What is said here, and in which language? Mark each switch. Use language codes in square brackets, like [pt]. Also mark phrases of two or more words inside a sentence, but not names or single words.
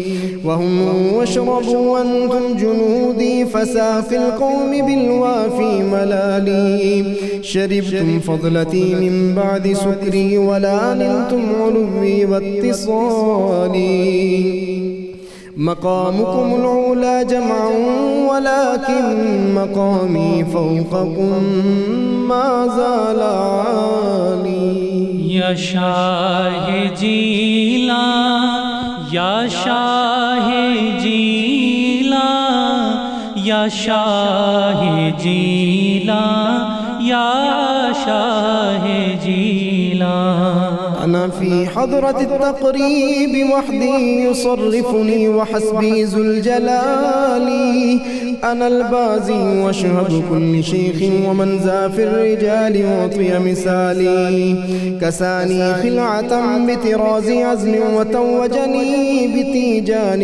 [ar] وهم واشربوا وأنتم جنودي فسافي القوم بالوافي ملالي، شربتم فضلتي من بعد سكري ولا نلتم علوي واتصالي، مقامكم العلا جمعا ولكن مقامي فوقكم ما زال عالي. [ur] یا شاہ جیلان، یا شاہ جیلان، یا شاہ جیلان، یا شاہ جیلان. [ar] أنا في حضرة التقريب وحدي يصرفني وحسبي ذو الجلال، أنا البازي واشهد كل شيخ ومن ذا في الرجال وطي مثالي، كساني خلعة بطراز عزم وتوجني بتيجان